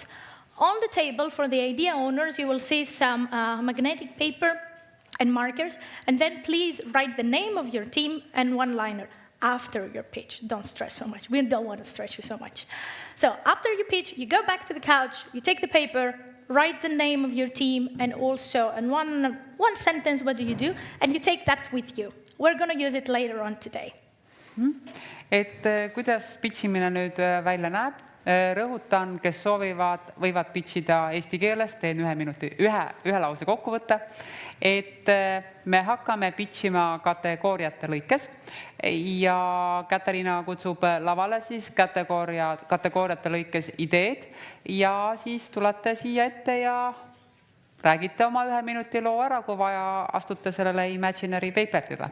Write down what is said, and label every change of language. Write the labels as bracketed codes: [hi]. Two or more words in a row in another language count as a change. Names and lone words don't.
[en] On the table for the idea owners, you will see some magnetic paper and markers, and then please write the name of your team and one-liner after your pitch. Don't stress so much. We don't want to stress you so much. So after you pitch, you go back to the couch, you take the paper, write the name of your team, and also in one sentence, what do you do? And you take that with you. We're going to use it later on today. [et] Et kuidas pitchimine nüüd välja näeb? Rõhutan, kes soovivad, võivad pitchida eesti keeles, teen ühe lause kokkuvõtte, et me hakkame pitchima kategooriate lõikes ja Katariina kutsub lavale siis kategooriate lõikes ideed ja siis tulete siia ette ja räägite oma 1 minuti loo ära, kui vaja astute sellele [en] imaginary paperile.